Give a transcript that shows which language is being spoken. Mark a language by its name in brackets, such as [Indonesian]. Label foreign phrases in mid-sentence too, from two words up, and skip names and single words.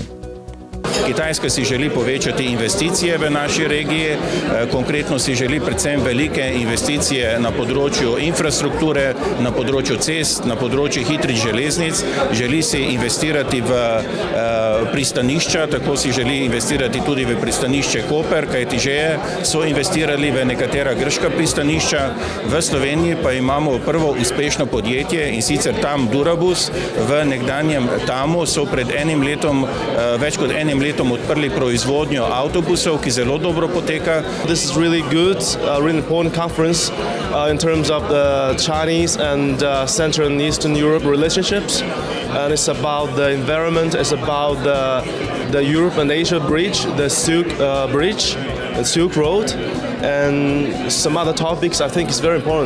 [Slovenian] Kitajska si želi povečati investicije v naši regiji, konkretno si želi predvsem velike investicije na področju infrastrukture, na področju cest, na področju hitrih železnic, želi si investirati v pristanišča, tako si želi investirati tudi v pristanišče Koper, kajti že so investirali v nekatera grška pristanišča. V Sloveniji pa imamo prvo uspešno podjetje in sicer TAM Durabus. V nekdanjem TAMu so pred več kot enim letom odprli proizvodnjo avtobusov, ki zelo dobro poteka. [English] This is really good, really important conference in terms of the Chinese and Central and Eastern Europe relationships. And it's about the environment, it's about the Europe and Asia bridge, the Silk Bridge, the Silk Road, and some other topics I think is very important.